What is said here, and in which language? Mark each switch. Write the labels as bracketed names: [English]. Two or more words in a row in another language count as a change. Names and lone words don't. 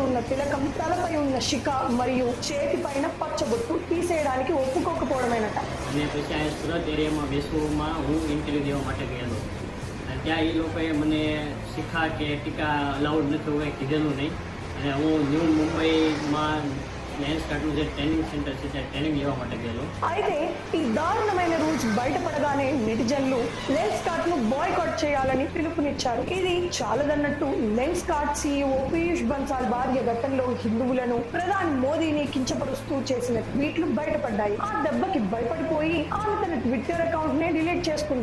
[Telugu] తిలకం, తలపై ఉన్న శిఖ మరియు చేతి పైన పచ్చబొట్టు తీసేయడానికి ఒప్పుకోకపోవడమేనట. [Gujarati] અને પછી આ સુરત એરિયામાં વિશ્વમાં હું ઇન્ટરવ્યૂ દેવા માટે ગયેલો. અને ત્યાં એ લોકોએ મને શિખા કે ટીકા અલાઉડ નથી હોય કીધેલું નહીં. અને હું ન્યૂ મુંબઈમાં લેન્સ કાર્ડનું જે [English] training center [Gujarati] છે ત્યાં ટ્રેનિંગ લેવા માટે ગયેલો. [Telugu] అయితే ఈ దారుణమైన రూల్స్ బయటపడగానే నెటిజన్లు లెన్స్ కార్ట్ ను బాయ్కాట్ చేయాలని పిలుపునిచ్చారు. ఇది చాలదన్నట్టు లెన్స్ కార్ట్ సీఈఓ పీయూష్ బన్సాల్ భార్య గతంలో హిందువులను, ప్రధాని మోదీని కించపరుస్తూ చేసిన ట్వీట్లు బయటపడ్డాయి. ఆ దెబ్బకి భయపడిపోయి ఆమె తన ట్విట్టర్ అకౌంట్ నే డిలీట్ చేసుకుంది.